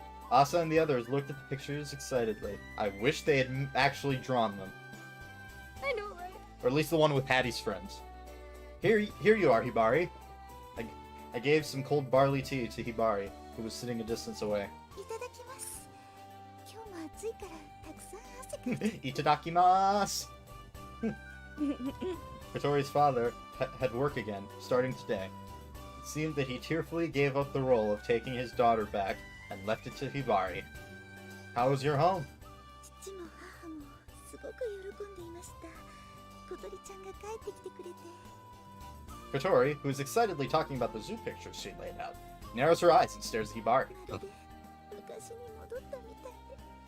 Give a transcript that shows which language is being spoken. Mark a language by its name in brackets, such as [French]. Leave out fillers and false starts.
[English] Asa and the others looked at the pictures excitedly. I wish they had actually drawn them. I know, right? Or at least the one with Hattie's friends. Here you are, Hibari. I gave some cold barley tea to Hibari, who was sitting a distance away. [Japanese] いただきます。今日も暑いからたくさん汗かいて。 Itadakimasu! [English] Katori's father had work again, starting today. It seemed that he tearfully gave up the role of taking his daughter back and left it to Hibari. How was your home? [Japanese] 父も母もすごく喜んでいました。小鳥ちゃんが帰ってきてくれて。 [English] Katori, who is excitedly talking about the zoo pictures she laid out, narrows her eyes and stares at Hibari. [Japanese] まるで昔に戻ったみたいで。